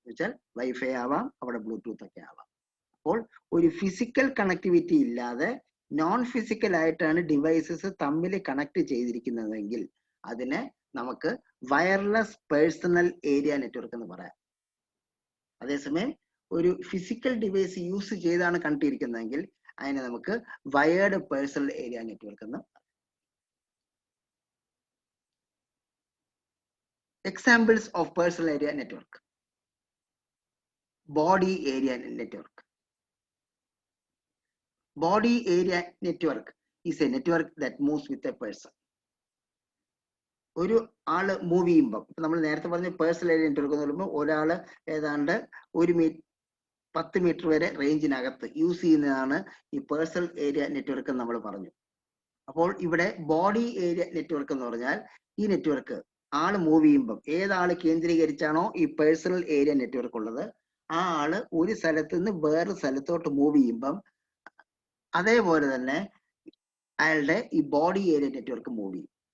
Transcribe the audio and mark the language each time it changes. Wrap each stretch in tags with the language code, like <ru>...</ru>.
<ml>വെച്ചാൽ വൈഫൈ ആവാം, അവിടെ ബ്ലൂടൂത്ത് ഒക്കെ ആവാം. അപ്പോൾ ഒരു ഫിസിക്കൽ കണക്ടിവിറ്റി ഇല്ലാതെ നോൺ ഫിസിക്കൽ ആയിട്ടാണ് ഡിവൈസസ് തമ്മിൽ കണക്ട് ചെയ്തിരിക്കുന്നതെങ്കിൽ അതിനെ നമുക്ക് വയർലെസ് പേഴ്സണൽ ഏരിയ നെറ്റ്വർക്ക് എന്ന് പറയാം. അതേസമയം ഒരു ഫിസിക്കൽ ഡിവൈസ് യൂസ് ചെയ്താണ് കണക്ട് ചെയ്തിരിക്കുന്നതെങ്കിൽ അതിനെ നമുക്ക് വയേർഡ് പേഴ്സണൽ ഏരിയ നെറ്റ്വർക്ക് എന്ന് പറയാം.</ml> <en>Examples of personal area network. Body area network. Body area network is a network that moves with a person.</en> <ml>ഒരു ആള് മൂവ് ചെയ്യുമ്പോൾ, നമ്മൾ നേരത്തെ പറഞ്ഞ പേഴ്സണൽ ഏരിയ നെറ്റ്വർക്ക് എന്ന് പറയുമ്പോൾ ഒരാള് ഏതാണ്ട് 10 മീറ്റർ വരെ റേഞ്ചിനകത്ത് യൂസ് ചെയ്യുന്നതാണ് ഈ പേഴ്സണൽ ഏരിയ നെറ്റ്വർക്ക് എന്ന് നമ്മൾ പറഞ്ഞു. അപ്പോൾ ഇവിടെ ബോഡി ഏരിയ നെറ്റ്വർക്ക് എന്ന് പറഞ്ഞാൽ ഈ നെറ്റ്വർക്ക് ആള് മൂവ് ചെയ്യുമ്പം ഏതാള് കേന്ദ്രീകരിച്ചാണോ ഈ പേഴ്സണൽ ഏരിയ നെറ്റ്വർക്ക് ഉള്ളത്, ആ ആള് ഒരു സ്ഥലത്ത് നിന്ന് വേറെ സ്ഥലത്തോട്ട് മൂവ് ചെയ്യുമ്പം അതേപോലെ തന്നെ അയാളുടെ ഈ ബോഡി ഏരിയ നെറ്റ്വർക്ക് മൂവ് ചെയ്യും.</ml>